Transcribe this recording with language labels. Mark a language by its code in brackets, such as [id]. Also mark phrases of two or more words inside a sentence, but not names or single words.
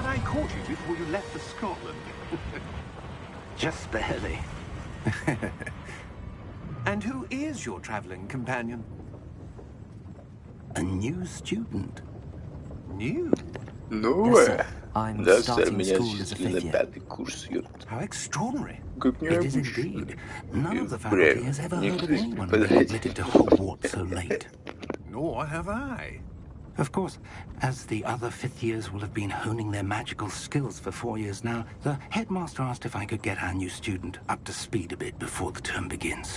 [en] caught you before you left for Scotland. Just barely. And who is your traveling companion? A new student. New? [ru] Ну, [en] Yes, sir. I'm [ru] да, сэр, [en] starting [ru] меня [en] school as a [ru] зачислили [en] fifth [ru] на [en] year. [ru] 5-й курс, ёпт. [en] How extraordinary. [ru] Как [en] It is [ru] необычно. [en] indeed. None of the [ru] И [en] faculty [ru] впрямь. [en] has ever heard of [ru] Никто из [en] anyone being [ru] преподавателей. [en] admitted to Hogwarts so late. Nor have I. Of course, as the other fifth years will have been honing their magical skills for 4 years now, the headmaster asked if I could get our new student up to speed a bit before the term begins.